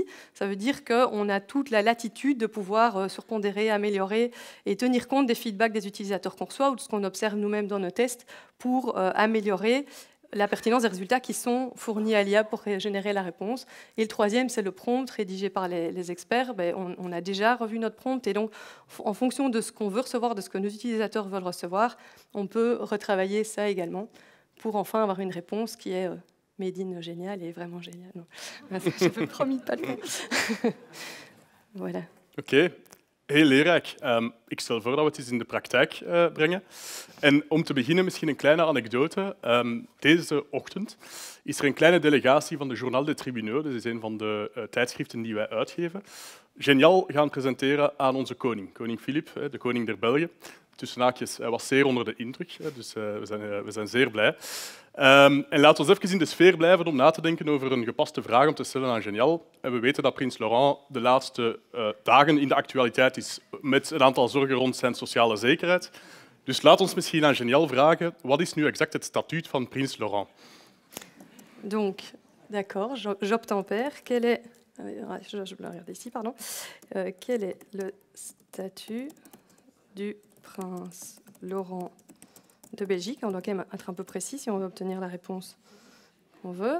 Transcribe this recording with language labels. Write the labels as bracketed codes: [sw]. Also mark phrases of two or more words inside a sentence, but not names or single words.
[fr] Ça veut dire qu'on a toute la latitude de pouvoir surpondérer, améliorer et tenir compte des feedbacks des utilisateurs qu'on reçoit ou de ce qu'on observe nous-mêmes dans nos tests pour améliorer la pertinence des résultats qui sont fournis à l'IA pour générer la réponse. Et le troisième, c'est le prompt rédigé par les experts. On a déjà revu notre prompt et donc, en fonction de ce qu'on veut recevoir, de ce que nos utilisateurs veulent recevoir, on peut retravailler ça également pour enfin avoir une réponse qui est [en] made in [fr] génial et vraiment génial. Je n'ai promis de pas le faire. Voilà. [nl] OK. Heel leerrijk. Ik stel voor dat we het eens in de praktijk brengen. En om te beginnen misschien een kleine anekdote. Deze ochtend is er een kleine delegatie van de Journal des Tribunaux, dat is een van de tijdschriften die wij uitgeven, Génial gaan presenteren aan onze koning, koning Filip, de koning der Belgen. Tussen haakjes, hij was zeer onder de indruk, dus we zijn zeer blij. En laten we even in de sfeer blijven om na te denken over een gepaste vraag om te stellen aan Génial. En we weten dat prins Laurent de laatste dagen in de actualiteit is met een aantal zorgen rond zijn sociale zekerheid. Dus laat ons misschien aan Génial vragen, wat is nu exact het statuut van prins Laurent? [fr] Donc, d'accord, j'obtempère. Quel est... Je vais regarder ici, pardon. Quel est le statut du prince Laurent de Belgique? On doit quand même être un peu précis si on veut obtenir la réponse qu'on veut.